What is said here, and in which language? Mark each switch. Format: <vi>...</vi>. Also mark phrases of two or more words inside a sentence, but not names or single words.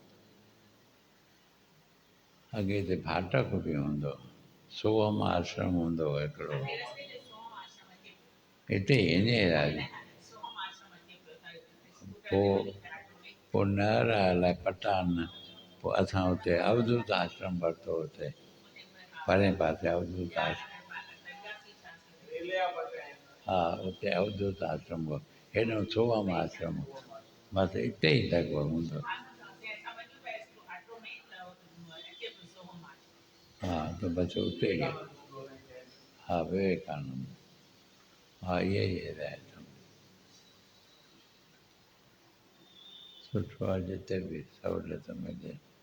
<sd>अॻे हिते फाटक बि हूंदो, सोहम आश्रम हूंदो हिकिड़ो हिते हिन राज। पोइ नहर अलाए पटान, पोइ असां हुते अवधूत आश्रम वरितो हुते परे पासे अवधूत आश्रम। हा हुते अवधूत आश्रम हो, हेॾो सोहम आश्रम हो, बसि हिते ई लॻभॻि हूंदो। हा त बसि उते ई हा विवेकानंद। हा इहे ई हिदायत सुठो आहे जिते बि सहूलियत मिले।</sd>